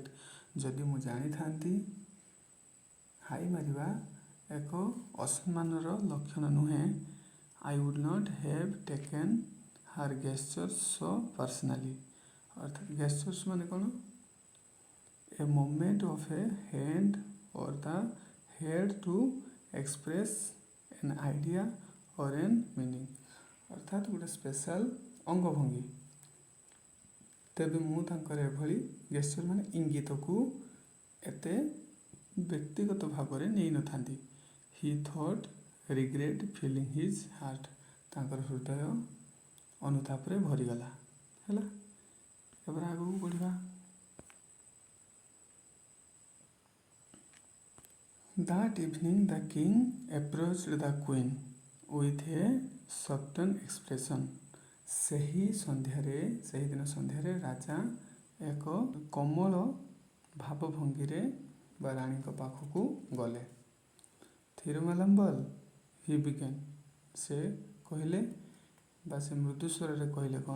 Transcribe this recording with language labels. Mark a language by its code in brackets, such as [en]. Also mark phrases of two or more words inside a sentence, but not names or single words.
[or] ଯଦି ମୁଁ ଜାଣିଥାନ୍ତି ହାଇ ମାରିବା ଏକ ଅସମ୍ମାନର ଲକ୍ଷଣ ନୁହେଁ, [en] I would not have taken her gestures so personally. [or] ଅର୍ଥାତ୍ ଗେଷ୍ଟର୍ସ ମାନେ କ'ଣ? [en] a moment of a hand or the head to express an idea or an meaning। [or] ଅର୍ଥାତ୍ ଗୋଟେ ସ୍ପେଶାଲ ଅଙ୍ଗଭଙ୍ଗୀ। ତେବେ ମୁଁ ତାଙ୍କର ଏଭଳି ଗେଷ୍ଟର ମାନେ ଇଙ୍ଗିତକୁ ଏତେ ବ୍ୟକ୍ତିଗତ ଭାବରେ ନେଇନଥାନ୍ତି। [en] he thought regret filling his heart. [or] ତାଙ୍କର ହୃଦୟ ଅନୁତାପରେ ଭରିଗଲା ହେଲା। ଏবার ଆଗକୁ ପଢ଼ିବା। [en] That evening the king approached the queen with a softened expression। [or] ସେହିଦିନ ସନ୍ଧ୍ୟାରେ ରାଜା ଏକ କୋମଳ ଭାବଭଙ୍ଗୀରେ ବା ରାଣୀଙ୍କ ପାଖକୁ ଗଲେ। [en] Thirumalambal he began. [or] ସେ କହିଲେ ବା ସେ ମୃଦୁ ସ୍ୱରରେ କହିଲେ କ'ଣ?